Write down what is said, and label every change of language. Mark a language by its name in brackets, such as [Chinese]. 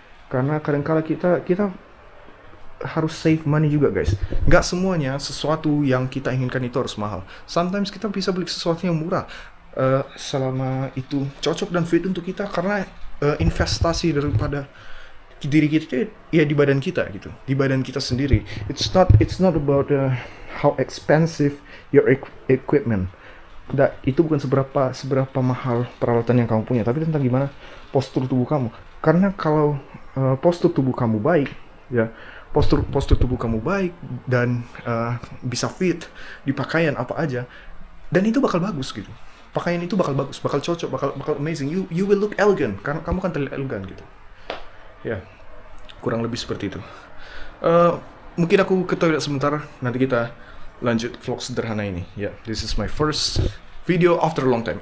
[Indonesian] Karena kadang-kala kita harus [English] save money [Indonesian] juga guys. Nggak semuanya sesuatu yang kita inginkan itu harus mahal. Sometimes kita bisa beli sesuatu yang murah selama itu cocok dan fit untuk kita, karena investasi daripada diri kita ya di badan kita gitu, di badan kita sendiri. [English] It's not about how expensive your equipment. [Indonesian] Itu bukan seberapa mahal peralatan yang kamu punya, tapi tentang gimana postur tubuh kamu. Karena kalau postur tubuh kamu baik, ya postur tubuh kamu baik dan bisa fit di pakaian apa aja, dan itu bakal bagus gitu. Pakaian itu bakal bagus, bakal cocok, bakal amazing. [English] You will look elegant [Indonesian] karena kamu kan terlihat elegan gitu. Ya, kurang lebih seperti itu. Mungkin aku ke toilet sebentar, nanti kita lanjut vlog sederhana ini. [English] Ya, this is my first video after a long time.